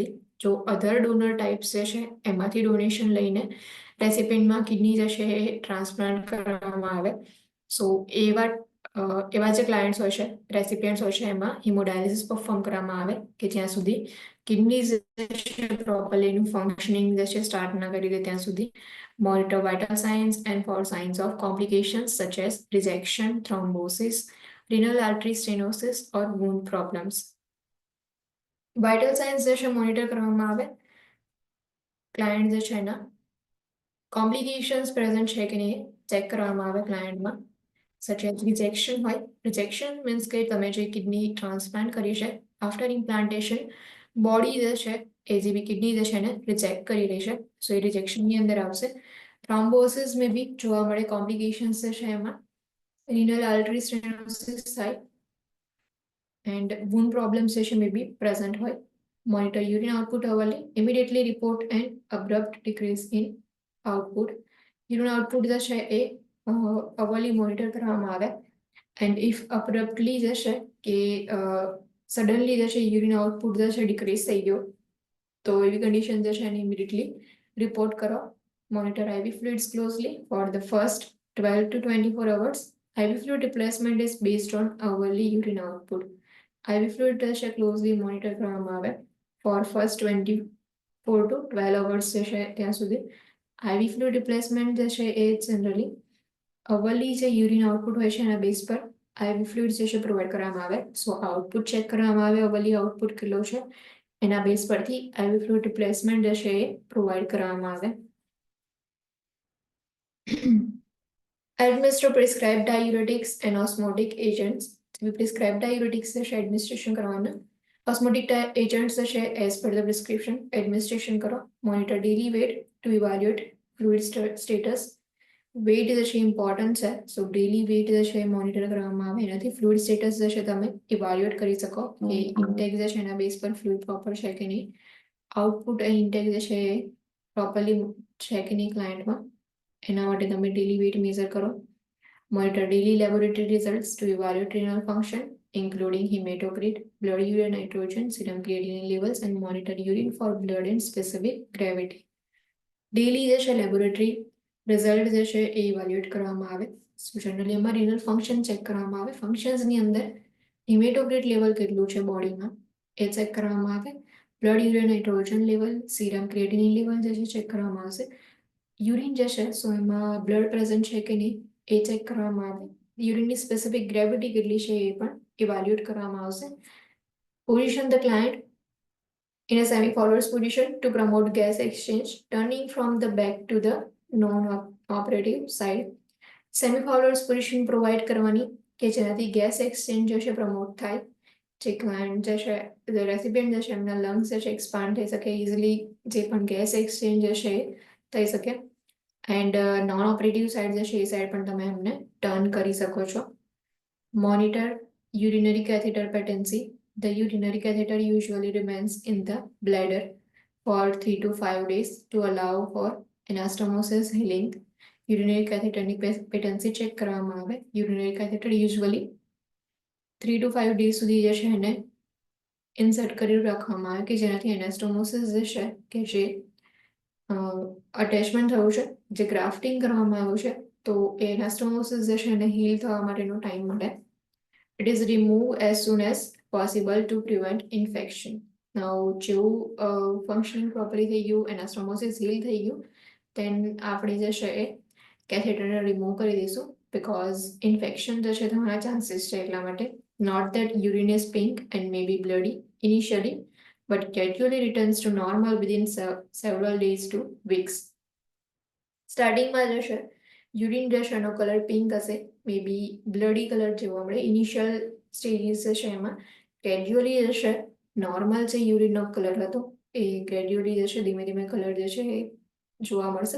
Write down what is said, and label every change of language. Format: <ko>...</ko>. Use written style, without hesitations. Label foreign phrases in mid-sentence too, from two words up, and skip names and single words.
<gu>જો</gu> <en>other donor types</en> <gu>જે છે એમાંથી ડોનેશન લઈને રેસિપિયન્ટમાં કિડની જે છે એ ટ્રાન્સપ્લાન્ટ કરવામાં આવે, સો એવા જે ક્લાયન્ટ્સ હોય છે, રેસિપિયન્ટ્સ હોય છે, એમાં હિમોડાયાલિસિસ પરફોર્મ કરવામાં આવે કે જ્યાં સુધી કિડનીઝ પ્રોપરલી એનું ફંક્શનિંગ જે છે સ્ટાર્ટ ના કરી દે ત્યાં સુધી.</gu> <en>monitor vital signs and for signs of complications such as rejection, thrombosis, renal artery stenosis or wound problems. vital signs</en> <gu>જે છે મોનિટર કરવામાં આવે ક્લાયન્ટ જે છે એના કોમ્પ્લિકેશન્સ પ્રેઝન્ટ છે કે નહીં ચેક કરવામાં આવે ક્લાયન્ટમાં.</gu> <en>such as rejection</en> <gu>હોય.</gu> <en>rejection means</en> <gu>કે તમે જે કિડની ટ્રાન્સપ્લાન્ટ કરી છે</gu> <en>after implantation body</en> <gu>જે છે એ જે બી કિડની જે છે એને રિજેક્ટ કરી રહી છે, સો એ રિજેક્શનની અંદર આવશે. થ્રોમ્બોસિસ</gu> <en>may be</en> <gu>જોવા મળે, કોમ્પ્લિકેશન્સ જે છે એમાં</gu> <en>renal artery stenosis</en> <gu>થાય</gu> <en>and wound problems</en> <gu>જે છે</gu> <en>may be</en> <gu>પ્રેઝન્ટ હોય.</gu> <en>monitor urine output hourly, immediately report an abrupt decrease in output. urine output</en> <gu>જે છે એ અવરલી મોનિટર કરવામાં આવે</gu> <en>and if abruptly</en> <gu>જે છે કે સડનલી જે છે</gu> <en>urine output</en> <gu>જે છે ડિક્રીઝ થઈ ગયો તો એવી કન્ડિશન જે છે એને</gu> <en>immediately report</en> <gu>કરો.</gu> <en>મોનિટર IV fluids closely for the first 12 to 24 hours. IV fluid replacement is based on hourly urine output. IV fluid</en> <gu>જે છે</gu> <en>closely monitor</en> <gu>કરવામાં આવે</gu> <en>for first 24 to 12 hours</en> <gu>જે છે ત્યાં સુધી.</gu> <en>IV fluid replacement</en> <gu>જે છે એ જનરલી અવરલી જે યુરિન આઉટપુટ હોય છે એના બેઝ પર</gu> <en>IV fluids</en> <gu>જે છે પ્રોવાઈડ કરવામાં આવે. સો આઉટપુટ ચેક કરવામાં આવે, અવરલી આઉટપુટ કેટલો છે એના બેઝ પરથી</gu> <en>IV fluid replacement</en> <gu>જે છે એ પ્રોવાઈડ કરવામાં આવે.</gu> <en>Administer prescribed diuretics and osmotic agents. Prescribed diuretics</en> <gu>જે છે એડમિનિસ્ટ્રેશન કરવાના.</gu> <en>Osmotic agents</en> <gu>જે છે</gu> <en>as per the prescription</en> <gu>એડમિનિસ્ટ્રેશન કરો.</gu> <en>Monitor daily weight to evaluate fluid status.</en> <gu>વેઇટ જે છે ઇમ્પોર્ટન્ટ છે, સો</gu> <en>daily weight</en> <gu>જે છે મોનિટર કરવામાં આવે, એનાથી</gu> <en>fluid status</en> <gu>જે છે તમે ઇવાલ્યુએટ કરી શકો કે ઇન્ટેક જે છે એના બેઝ પર ફ્લુઇડ પ્રોપર છે કે નહીં, આઉટપુટ અને ઇન્ટેક જે છે એ પ્રોપરલી છે કે નહીં ક્લાયન્ટમાં, એના માટે તમે</gu> <en>daily weight measure</en> <gu>કરો.</gu> <en>monitor daily laboratory results to evaluate renal function including hematocrit, blood urea nitrogen, serum creatinine levels and monitor urine for blood and specific gravity.</en> <gu>ડેલી જે છે</gu> <en>laboratory result</en> <gu>જે છે એ ઇવાલ્યુએટ કરવામાં આવે. સો જનરલી એમાં</gu> <en>renal function</en> <gu>ચેક કરવામાં આવે. ફંક્શન્સની અંદર</gu> <en>hematocrit level</en> <gu>કેટલું છે બોડીમાં એ ચેક કરવામાં આવે.</gu> <en>blood urea nitrogen level, serum creatinine level</en> <gu>જે છે ચેક કરવામાં આવશે. યુરિન જે છે સો એમાં બ્લડ પ્રેઝન્ટ છે કે નહીં એ ચેક કરવામાં આવે. યુરિનની</gu> <en>specific gravity</en> <gu>કેટલી છે એ પણ ઇવાલ્યુએટ કરવામાં આવશે.</gu> <en>position the client in a semi-forward position to promote gas exchange, turning from the back to the non-operative side. Semi-forward position</en> <gu>પ્રોવાઈડ કરવાની કે જેનાથી</gu> <en>gas exchange</en> <gu>જે છે પ્રમોટ થાય. જે ક્લાયન્ટ જે છે રેસિપિયન્ટ જે છે એમના લંગ્સ જે છે એક્સપાન્ડ થઈ શકે, ઇઝીલી જે પણ</gu> <en>gas exchange</en> <gu>જે છે થઈ શકે. એન્ડ</gu> <en>non operative side</en> <gu>જે છે એ સાઇડ પણ તમે એમને ટર્ન કરી શકો છો.</gu> <en>મોનિટર urinary catheter patency. The urinary catheter usually remains in the bladder for 3 to 5 days to allow for anastomosis healing. Urinary catheter</en> <gu>ની patency ચેક કરવામાં આવે.</gu> <en>Urinary catheter usually 3 to 5 days</en> <gu>સુધી જે છે એને ઇન્સર્ટ કરી રાખવામાં આવે કે જેનાથી એનાસ્ટોમોસિસ જે છે કે જે અટેચમેન્ટ થયું છે, જે ગ્રાફ્ટિંગ કરવામાં આવ્યું છે, તો એ એનાસ્ટોમોસિસ જે છે એને હીલ થવા માટેનો ટાઈમ મળે.</gu> <en>It is removed as soon as possible to prevent infection.</en> <gu>Now, જેવું</gu> <en>functioning properly</en> <gu>થઈ ગયું, એનાસ્ટોમોસિસ હીલ થઈ ગયું, then આપણે જે છે એ કેથેટરને રિમૂવ કરી દઈશું because infection જે છે થવાના ચાન્સીસ છે એટલા માટે.</gu> <en>Not that urine is pink and may be bloody initially, but gradually returns to normal within several days to weeks.</en> <gu>સ્ટાર્ટિંગમાં જે છે યુરિન જે છે એનો કલર પિંક હશે,</gu> <en>may be bloody color</en> <gu>જોવા મળે</gu> <en>initial stages</en> <gu>જે છે એમાં. ગ્રેજ્યુઅલી જે છે નોર્મલ જે યુરિનનો કલર હતો એ ગ્રેજ્યુઅલી જે છે ધીમે ધીમે કલર જે છે એ જોવા મળશે.</gu>